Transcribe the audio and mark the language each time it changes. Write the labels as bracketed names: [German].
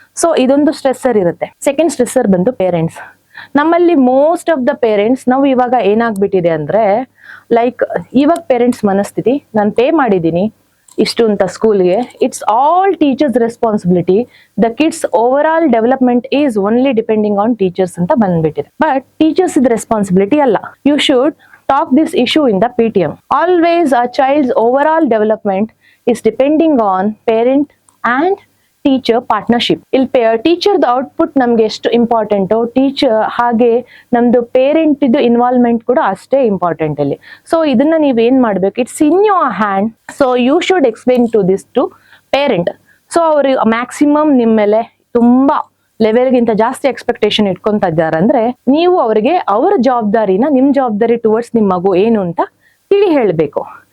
[Kannada] So ಇದೊಂದು ಸ್ಟ್ರೆಸ್ಸರ್ ಇರುತ್ತೆ. Second ಸ್ಟ್ರೆಸ್ಸರ್ ಬಂದು ಪೇರೆಂಟ್ಸ್. ನಮ್ಮಲ್ಲಿ ಮೋಸ್ಟ್ ಆಫ್ ದ ಪೇರೆಂಟ್ಸ್, ನಾವು ಇವಾಗ ಏನಾಗ್ಬಿಟ್ಟಿದೆ ಅಂದ್ರೆ ಲೈಕ್ ಇವಾಗ ಪೇರೆಂಟ್ಸ್ ಮನಸ್ಥಿತಿ, ನಾನು ಪೇ ಮಾಡಿದ್ದೀನಿ ಇಷ್ಟು ಅಂತ ಸ್ಕೂಲ್ಗೆ, [English] it's all teachers responsibility, the kids overall development is only depending on teachers [Kannada] ಅಂತ ಬಂದ್ಬಿಟ್ಟಿದೆ. ಬಟ್ ಟೀಚರ್ಸ್ ಇದ್ ರೆಸ್ಪಾನ್ಸಿಬಿಲಿಟಿ ಅಲ್ಲ. [English] You should talk this issue in the PTM. Always a child's overall development is depending on parent and teacher partnership. [Kannada] ಇಲ್ಲಿ ಟೀಚರ್ದ output ನಮ್ಗೆ ಎಷ್ಟು important, teacher ಹಾಗೆ ನಮ್ದು parent ಇದು ಇನ್ವಾಲ್ವ್ಮೆಂಟ್ ಕೂಡ ಅಷ್ಟೇ ಇಂಪಾರ್ಟೆಂಟ್ ಇಲ್ಲಿ. ಸೊ ಇದನ್ನ ನೀವೇನ್ ಮಾಡ್ಬೇಕು, [English] It's in your hand. So you should explain to this to parent. [Kannada] So ಅವ್ರಿಗೆ ಮ್ಯಾಕ್ಸಿಮಮ್ ನಿಮ್ಮ ಮೇಲೆ ತುಂಬಾ ಲೆವೆಲ್ಗಿಂತ ಜಾಸ್ತಿ ಎಕ್ಸ್ಪೆಕ್ಟೇಷನ್ ಇಟ್ಕೊಂತ ಇದ್ದಾರೆ ಅಂದ್ರೆ ನೀವು ಅವರಿಗೆ ಅವರ ಜವಾಬ್ದಾರಿನ, ನಿಮ್ ಜವಾಬ್ದಾರಿ ಟುವರ್ಡ್ಸ್ ನಿಮ್ ಮಗು ಏನು ಅಂತ ತಿಳಿ ಹೇಳ್ಬೇಕು.